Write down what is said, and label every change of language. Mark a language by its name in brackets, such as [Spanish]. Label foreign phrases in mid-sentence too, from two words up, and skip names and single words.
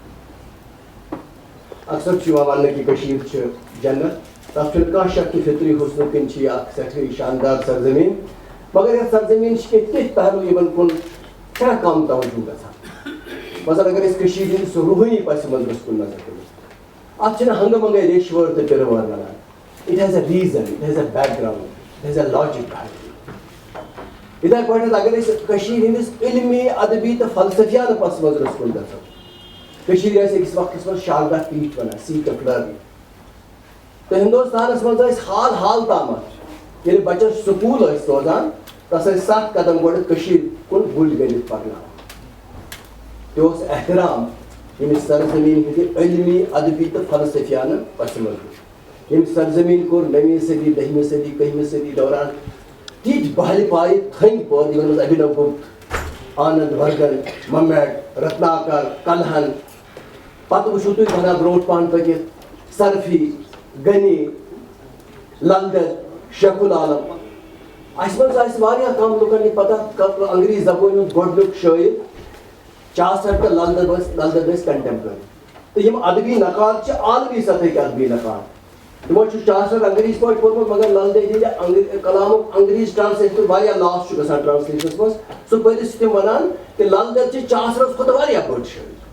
[Kashmiri] اکثر چھُ یِوان وننہٕ کہِ کٔشیٖر چھِ جنت تتھ چھُنہٕ کانٛہہ شک کہِ فطری حُسنہٕ کِنۍ چھِ یہِ اکھ سٮ۪ٹھاہ شاندار سرزمیٖن مگر یتھ سرزمیٖن چھِ کینٛہہ تِتھۍ پہلوٗ یِمن کُن سٮ۪ٹھاہ کم توجہ گژھان مثلاً اگر أسۍ کٔشیٖرِ ہٕنٛدِ سُہ روحٲنی پس منظرس کُن نظر کٔرِو اتھ چھِنہٕ ہنگہٕ منگے ریٚش وٲر تہٕ پِرٕ وٲر ونان [English] it has a reason it has a background it has a logic [Kashmiri] یِتھے پٲٹھۍ اگر أسۍ کٔشیٖرِ ہٕنٛدِس علمی ادبی تہٕ فلسفیانہٕ پس منظرس کُن گژھو کٔشیٖرِ ٲسۍ أکِس وقتس منٛز شاردا پیٖٹھ ونان [English] seat of learning [Kashmiri] تہٕ ہندوستانس منٛز ٲسۍ حال حال تامتھ ییٚلہِ بچس سکوٗل ٲسۍ روزان تس ٲسۍ 7 قدم گۄڈٕ کٔشیٖرِ کُن گُلۍ گٔنڈِتھ پکناوان تہ احترام ییٚمہِ سرزمیٖن ہٕنٛدِ علمی ادبی تہٕ فلسفیانہٕ پسہِ منظر ییٚمہِ سرزمیٖن کوٚر 9ویں صدی 10ویں صدی 11ویں صدی دوران تیٖتۍ بہلہِ پایہِ تھٔنۍ پٲدٕ یِمن منٛز ابھینو گپت آنند ورگن ممیٹ رتناکر کلہن پتہٕ وٕچھِو تُہۍ بنا برونٛٹھ پہن پٔکِتھ سرفی غنی لل دٮ۪د شیخ العالم اَسہِ منٛز آسہِ واریاہ کم لُکن یہِ پتہ انگریٖز زبٲنۍ ہُنٛد گۄڈنیُک شٲعر چاسر تہٕ لل دٮ۪د ٲسۍ کنٹمپرری تہٕ یِم ادبی نقاد چھِ عالمی سطحٕکۍ ادبی نقاد تِمو چھُ چاسر انگریٖز پٲٹھۍ پوٚرمُت مگر لل دٮ۪د ہِنٛدِ کلامُک انگریٖز ٹرانسلیشن واریاہ لاس چھُ گژھان ٹرانسلیشنس منٛز سُہ پٔرِتھ چھِ تِم ونان کہِ لل دٮ۪د چھِ چاسرس کھۄتہٕ واریاہ بٔڑ شٲعر